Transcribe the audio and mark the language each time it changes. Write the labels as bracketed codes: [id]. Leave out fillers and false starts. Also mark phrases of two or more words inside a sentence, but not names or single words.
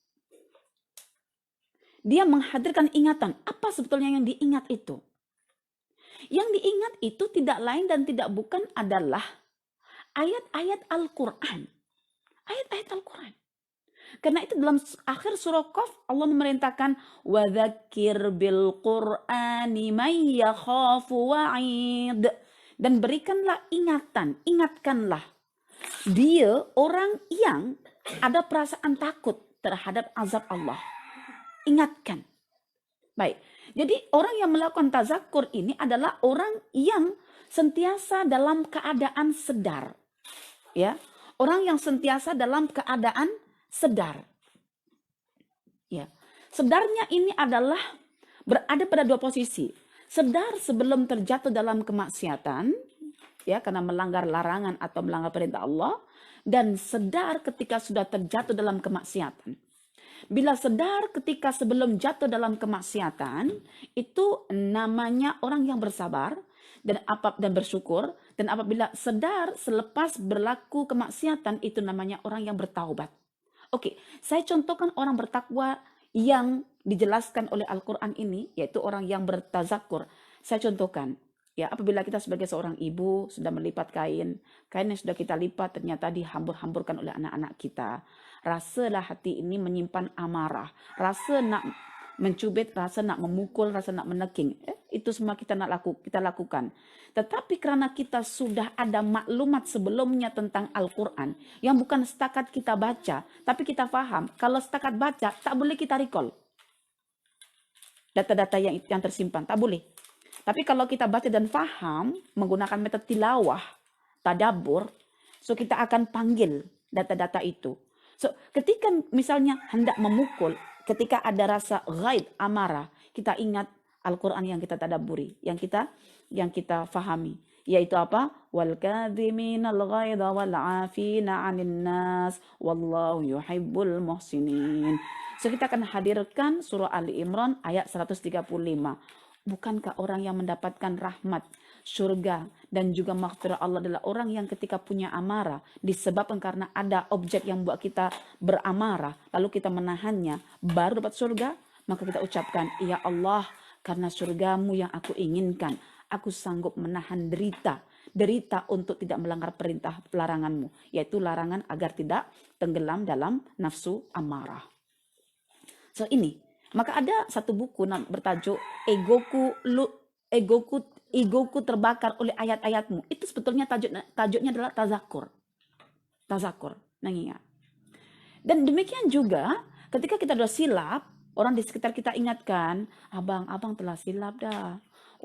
[id] Dia menghadirkan ingatan. Apa sebetulnya yang diingat itu? Yang diingat itu tidak lain dan tidak bukan adalah ayat-ayat Al-Quran. Ayat-ayat Al-Quran. Karena itu dalam akhir surah Qaf Allah memerintahkan [ar] وَذَكِّرْ بِالْقُرْآنِ مَنْ يَخَافُ وَعِيدٍ. [id] Dan berikanlah ingatan, ingatkanlah dia orang yang ada perasaan takut terhadap azab Allah. Ingatkan. Baik. [ms] Jadi orang yang melakukan tazakkur ini adalah orang yang sentiasa dalam keadaan sedar. Ya. Orang yang sentiasa dalam keadaan sedar. Ya. Sedarnya ini adalah berada pada dua posisi. Sedar sebelum terjatuh dalam kemaksiatan, ya, karena melanggar larangan atau melanggar perintah Allah, dan sedar ketika sudah terjatuh dalam kemaksiatan. Bila sedar ketika sebelum jatuh dalam kemaksiatan, itu namanya orang yang bersabar dan bersyukur. Dan apabila sedar selepas berlaku kemaksiatan, itu namanya orang yang bertaubat. [id] Oke, saya contohkan orang bertakwa yang dijelaskan oleh Al-Quran ini, yaitu orang yang bertazakur. Saya contohkan, ya, apabila kita sebagai seorang ibu sudah melipat kain yang sudah kita lipat ternyata dihambur-hamburkan oleh anak-anak kita. [ms] Rasalah hati ini menyimpan amarah, rasa nak mencubit, rasa nak memukul, rasa nak meneking. Itu semua kita lakukan. Tetapi karena kita sudah ada maklumat sebelumnya tentang Al-Quran, yang bukan setakat kita baca, tapi kita paham. Kalau setakat baca, tak boleh kita recall data-data yang tersimpan, tak boleh. Tapi kalau kita baca dan faham, menggunakan metode tilawah, tadabbur, so kita akan panggil data-data itu. So ketika misalnya hendak memukul, ketika ada rasa ghaid, amarah, kita ingat Al-Quran yang kita tadabburi, yang kita fahami, yaitu apa? [ar] وَالْكَاظِمِينَ الْغَيْظَ وَالْعَافِينَ عَنِ النَّاسِ وَاللَّهُ يُحِبُّ الْمُحْسِنِينَ. [ms] So kita akan hadirkan surah Ali Imran ayat 135. [id] Bukankah orang yang mendapatkan rahmat, surga, dan juga maghfirah Allah adalah orang yang ketika punya amarah, disebabkan karena ada objek yang buat kita beramarah, lalu kita menahannya, baru dapat surga? Maka kita ucapkan, ya Allah, karena surgamu yang aku inginkan, aku sanggup menahan derita untuk tidak melanggar perintah laranganmu, yaitu larangan agar tidak tenggelam dalam nafsu amarah. [ms] So ini, maka ada satu buku bertajuk Egoku terbakar oleh ayat-ayatmu. Itu sebetulnya tajuknya adalah tazakur. Mengingat. Dan demikian juga ketika kita sudah silap, orang di sekitar kita ingatkan, abang telah silap dah.